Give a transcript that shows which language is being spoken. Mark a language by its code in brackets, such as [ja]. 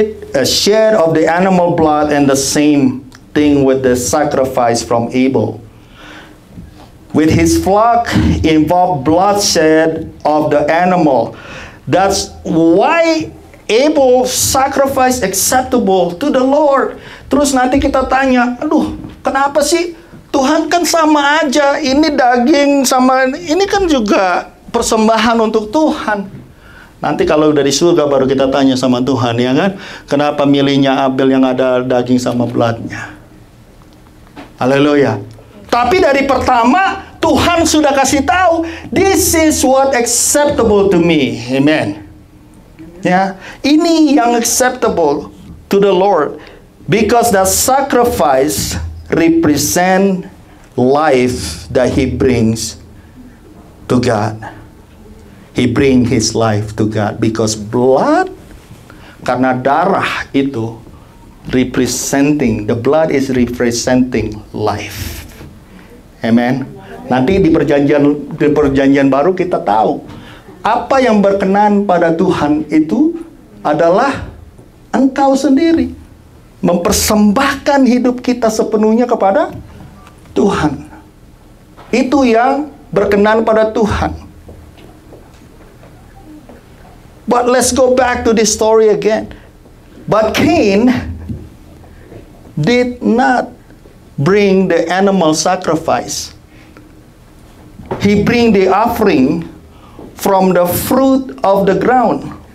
[en] A share of the animal blood, and the same thing with the sacrifice from Abel. with his flock involved bloodshed of the animal. That's why Abel sacrifice acceptable to the Lord. [id] Terus nanti kita tanya, aduh, kenapa sih Tuhan kan sama aja, ini daging sama ini kan juga persembahan untuk Tuhan. Nanti kalau dari surga baru kita tanya sama Tuhan, ya kan? Kenapa milihnya Abel yang ada daging sama bloodnya? Haleluya. Tapi dari pertama Tuhan sudah kasih tahu, [en] this is what acceptable to me. [id] Amen. Ya, ini yang [en] acceptable to the Lord, because the sacrifice represent life that he brings to God. He bring his life to God because blood, [id] karena darah itu [en] representing, the blood is representing life. Amen. [id] Nanti di perjanjian baru kita tahu apa yang berkenan pada Tuhan itu adalah engkau sendiri mempersembahkan hidup kita sepenuhnya kepada Tuhan. Itu yang berkenan pada Tuhan. [en] But let's go back to this story again. But Cain did not bring the animal sacrifice. He bring the offering from the fruit of the ground.